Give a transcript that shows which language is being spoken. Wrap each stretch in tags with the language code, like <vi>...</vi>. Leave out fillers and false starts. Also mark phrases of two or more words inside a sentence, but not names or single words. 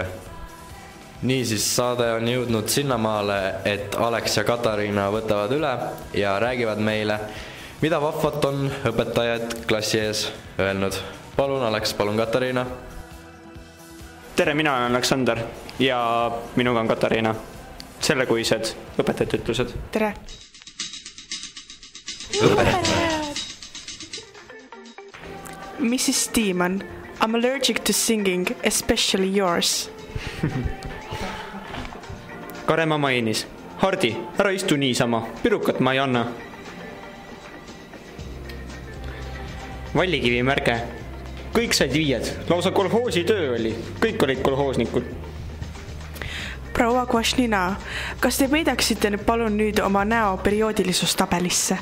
<et>Nii siis saade on jõudnud sinnamaale, et Alex ja Katariina võtavad üle ja räägivad meile, mida vahvat on õpetajad klassi ees öelnud. Palun Alex, palun Katariina. Tere, mina olen Aleksander ja minuga on Katariina. Sellekuised õpetajate ütlused. Tere!</et> <en>Mrs. Steeman, I'm allergic to singing, especially yours.</en> <et>Karema mainis. Hardi, ära istu niisama, pirukat ma ei anna. Vallikivi märge. Kõik said viied, lausa kolhoosi töö oli, kõik olid kolhoosnikud. Proua Kvašnina, kas te peidaksite palun nüüd oma näo perioodilisuustabelisse?</et>